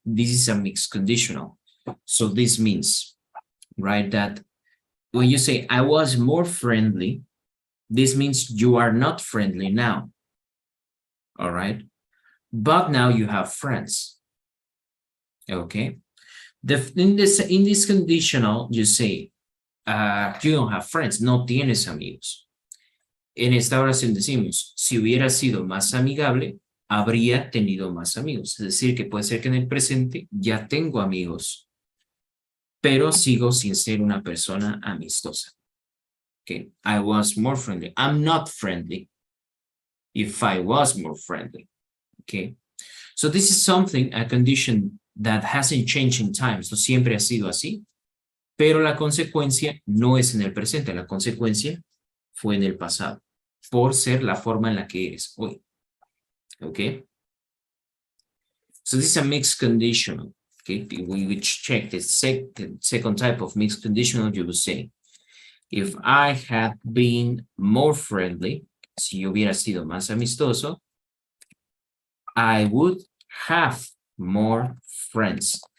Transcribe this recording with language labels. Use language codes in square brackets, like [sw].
[en] This is a mixed conditional. So this means, right, that when you say I was more friendly, this means you are not friendly now. all right? But now you have friends, okay? In this conditional, you say, you don't have friends, [es] no tienes amigos. En esta oración decimos, si hubiera sido más amigable, habría tenido más amigos. Es decir, que puede ser que en el presente ya tengo amigos, pero sigo sin ser una persona amistosa. [en] Okay, I was more friendly. I'm not friendly if I was more friendly. Okay, so this is something, a condition that hasn't changed in time. [es] So siempre ha sido así, pero la consecuencia no es en el presente, la consecuencia fue en el pasado, por ser la forma en la que eres hoy. [en] Okay, so this is a mixed conditional. Okay, we check the second type of mixed conditional. You would say, if I had been more friendly, [es] si yo hubiera sido más amistoso, [en] I would have more friends.